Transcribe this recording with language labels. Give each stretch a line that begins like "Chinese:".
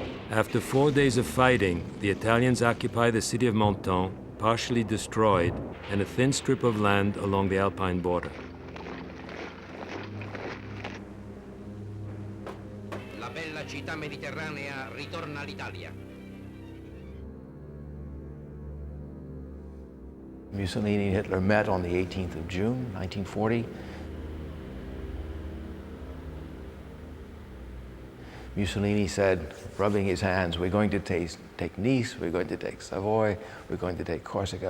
English: After 4 days of fighting, the Italians occupy the city of Menton, partially destroyed, and a thin strip of land along the Alpine border.
Italian: La bella città mediterranea ritorna all'Italia.
English: Mussolini and Hitler met on the 18th of June, 1940. Mussolini said, rubbing his hands, we're going to take Nice, we're going to take Savoy, we're going to take Corsica.